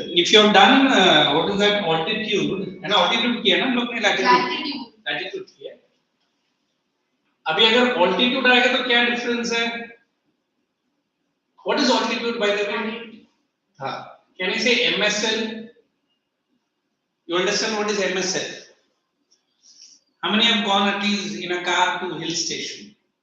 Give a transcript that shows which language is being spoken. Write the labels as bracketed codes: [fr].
[en] If you have done what is that altitude? [hi] है ना altitude किया ना हम लोग ने latitude किया. अभी अगर altitude आएगा तो क्या difference है? [en] What is altitude by the way? Can I say MSL? You understand what is MSL? How many have gone at least in a car to hill station?